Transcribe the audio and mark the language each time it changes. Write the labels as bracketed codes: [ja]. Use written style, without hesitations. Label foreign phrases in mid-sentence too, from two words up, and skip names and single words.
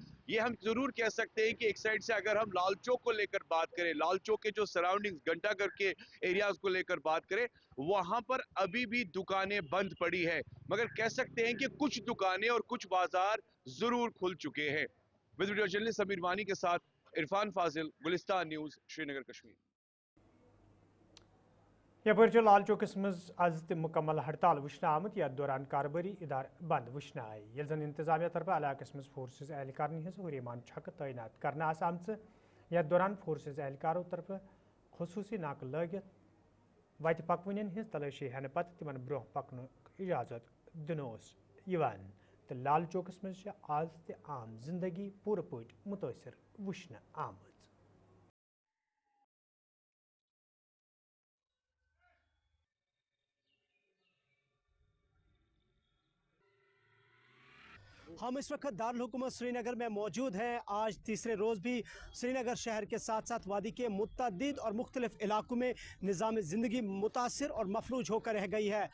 [hi] ये हम जरूर कह सकते हैं कि एक साइड से अगर हम लाल चौक को लेकर बात करें, लाल चौक के जो सराउंडिंग्स घंटाघर के एरियाज को लेकर बात करें, वहां पर अभी भी दुकानें बंद पड़ी है, मगर कह सकते हैं कि कुछ दुकानें और कुछ बाजार जरूर खुल चुके हैं। [en] with video journalist [hi] समीर वानी के साथ इरफान फाजिल, गुलिस्तान न्यूज, श्रीनगर कश्मीर। [ks] यपर लाल चौकस मज आज तो मुकम्मल हड़ताल वुचन आमुत, यथ दौरान कारोबारी इदार बंद वुचन आय, ये जन इंतजामिया तरफ इलाकस मज फोर्सेस एहलकार हज हुरीमान छक तैनात करने आम, यथ दौरान फोर्सेस एहलकारों तरफ खसूसी नाक लगित वत पकवन हज तलाशी हेन पत तिमन ब्रोह पकन इजाजत दिनोस यवान, तो लाल चौकस मज आज तो आम जिंदगी पूर पट मुतासर वुचन आमुत। [hi] हम इस वक्त दारुल हुकूमत श्रीनगर में मौजूद हैं। आज तीसरे रोज़ भी श्रीनगर शहर के साथ साथ वादी के मुतअद्दिद और मुख्तलिफ इलाकों में निज़ाम ज़िंदगी मुतासिर और मफलूज होकर रह गई है।